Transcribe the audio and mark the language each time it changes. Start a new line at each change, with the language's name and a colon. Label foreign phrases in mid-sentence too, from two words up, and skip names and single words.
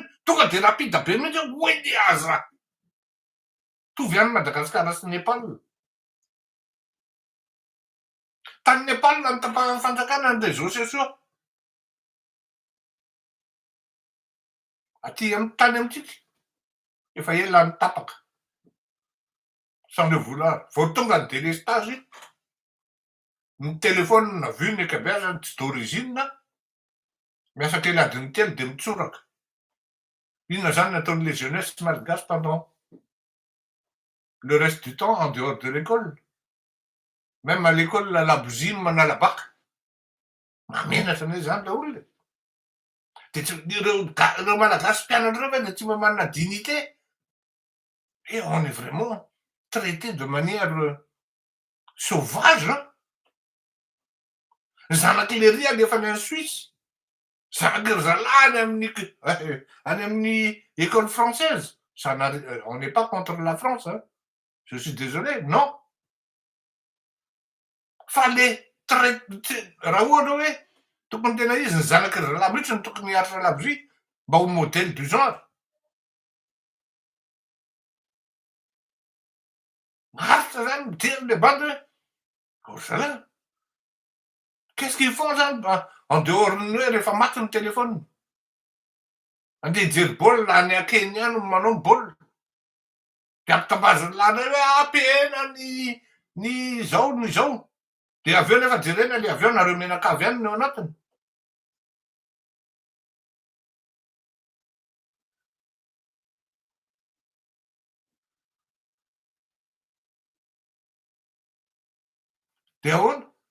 Malagasy: Tonga de rapida be mihitsy hoe de aza tovy any Madagasikara sy Nepal. Tany Nepal ny tapahan'ny fanjakana ny réseaux sociaux. Aty tany amintsika efa ela ny tapaka.
French: Sans le vouloir.
Malagasy: Vao tonga ny délestage, ny téléphone na vu ny ankabeazany tsy d'origine, miasa kely adiny telo de mitsoraka. Inona zany nataon'le
French: jeunesse malagasy pendant le reste du temps en dehors de l'école. Même à l'école
Malagasy: la labozia manala bac. Mamenatra ane zany le olona. De reo malagasy mpianatra reo de tsy mba manana dignité.
French: Et on est vraiment traité de manière sauvage.
Malagasy: Zanak'le ry alefany any Suisse. Zanaky zalahy any amin'ny école française.
French: On n'est pas contre la France, hein. Je suis désolé, non.
Malagasy: Fa le raha ohatra hoe tokony tena izy ny zanaky zalahy mihitsy ny tokony hiaritra labozia mba ho
French: modèle du genre.
Malagasy: Maharitra zany mijery le bandy hoe orzala.
French: Qu'est-ce qu'ils font
Malagasy: zany
French: en dehors
Malagasy: ny hoe rehefa maty ny téléphone. Andeha hijery baolina any Kenya any manao baolina. De ampitabazany lany hoe ampihena ny zao ny zao. De avy eo nefa jerena le avion nareo menakavy any no anatiny. De ahoana?